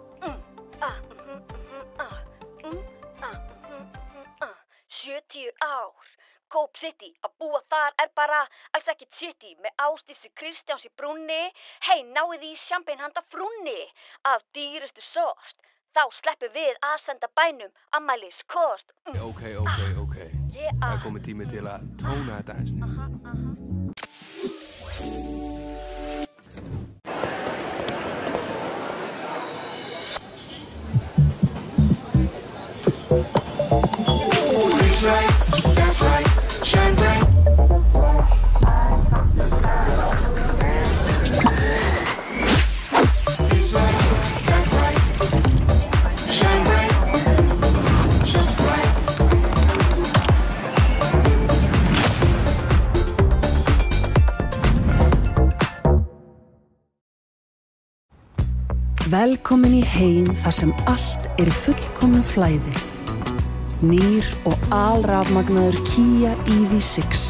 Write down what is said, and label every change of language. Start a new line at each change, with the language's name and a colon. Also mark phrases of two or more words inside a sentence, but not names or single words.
Icelandic: 70 ár, Coop City, að búa þar er bara alls ekkert city með Ásdísi Kristjáns í brúnni. Hei, náið í champagne handa frúnni af dýrustu sort. Þá sleppum við að senda bænum afmæliskort. Ok. Það er komið tími til að tóna þetta eins niður.
English: Right, step right, shine bright. Feels right, step right, shine bright, just right.
Icelandic: Velkomin í heim þar sem allt er í fullkomnu flæði. Nýr og alrafmagnaður Kia EV6.